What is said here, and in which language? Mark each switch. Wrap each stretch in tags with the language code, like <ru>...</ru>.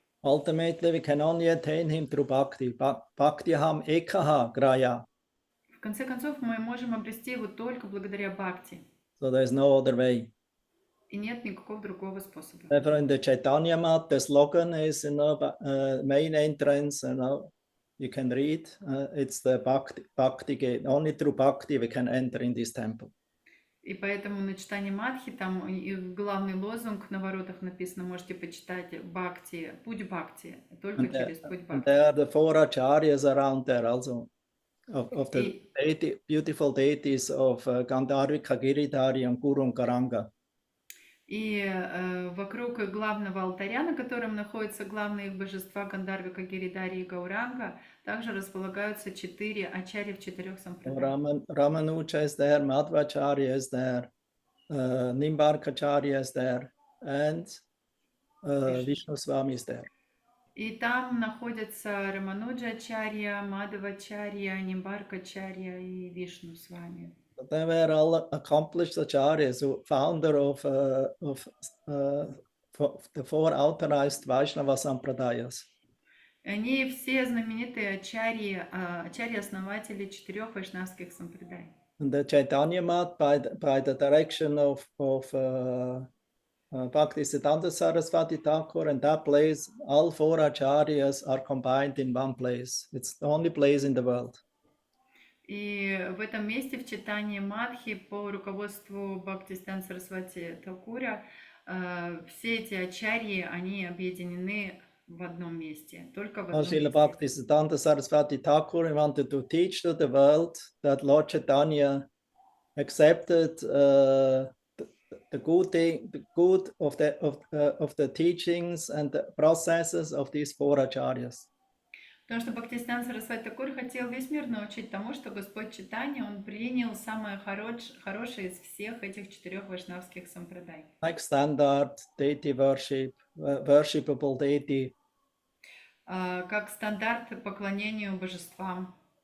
<en>Ultimately, we can only attain him through bhakti.</en> <sa>Bhaktiham ekaha graya.</sa> <ru>В конце концов, мы можем обрести его только благодаря бхакти.</ru> <en>So there's no other way.</en> <ru>И нет никакого другого способа.</ru> <en>Therefore, in the Chaitanya Mat, the slogan is, main entrance, you can read. It's the bhakti gate. Only through bhakti we can enter in this temple.</en> <ru>И поэтому на читании Мадхи, там и главный лозунг на воротах написано, можете почитать бхакти, путь бхакти, только через путь</ru> <en>And</en> <ru>бхакти.</ru> <en>there are the 4 acharyas around there also, of the beautiful deities of Gandharvika, Giridhari, and Guru Karanga.</en> <ru>И вокруг главного алтаря, на котором находятся главные их божества Гандарвика, Гиридари и Гауранга, также располагаются 4 ачарьи в 4 сампрадаях.</ru> <en>Ramanuja is there, Madhvacharya is there, Nimbarkacharya is there, and Vishnu Swami is there.</en> <ru>И там находятся Рамануджа-ачарья, Мадхвачарья, Нимбаркачарья и Вишну Свами.</ru> <en>They were all accomplished acharyas, founder of the 4 authorized Vaishnava Sampradayas.</en> <ru>Они все знаменитые ачарьи-основатели 4 вайшнавских сампрадай.</ru> <en>And the Chaitanya Mat, by the direction of Bhaktisiddhanta Saraswati Thakur, and that place, all 4 acharyas are combined in one place. It's the only place in the world.</en> <ru>И в этом месте, в читании Мадхи, по руководству Бхактисиддханта Сарасвати Такура, все эти ачарьи, они объединены в одном месте, только в одном</ru> <en>Srila</en> <ru>месте.</ru> <en>Bhaktisiddhanta Saraswati Thakur wanted to teach to the world that Lord Chaitanya accepted the good of the teachings and the processes of these 4 acharyas.</en> <ru>Потому что Бхактисиддханта Сарасвати Такур хотел весь мир научить тому, что Господь Чайтанья, он принял самое хорошее из всех этих 4 вайшнавских сампрадай.</ru> <en>Like standard deity worship, worshipable deity.</en> <ru>Как стандарт поклонению божествам.</ru>